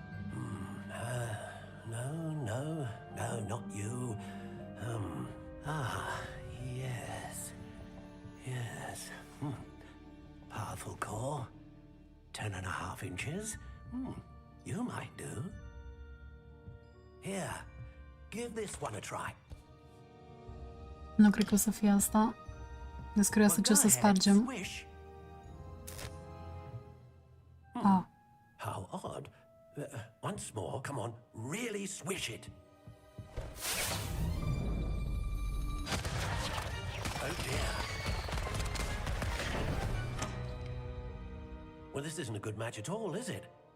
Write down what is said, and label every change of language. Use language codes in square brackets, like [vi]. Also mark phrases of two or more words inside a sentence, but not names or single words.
[en] No, not you. Yes. Powerful core. 10.5 inches. You might do. Here, give this one a try. [ro] Nu cred că o să fie asta. Sunt curioasă ce o să spargem. Ah. [en] How odd. Once more, come on, really swish it. Oh dear. Well, this isn't a good match at all, is it?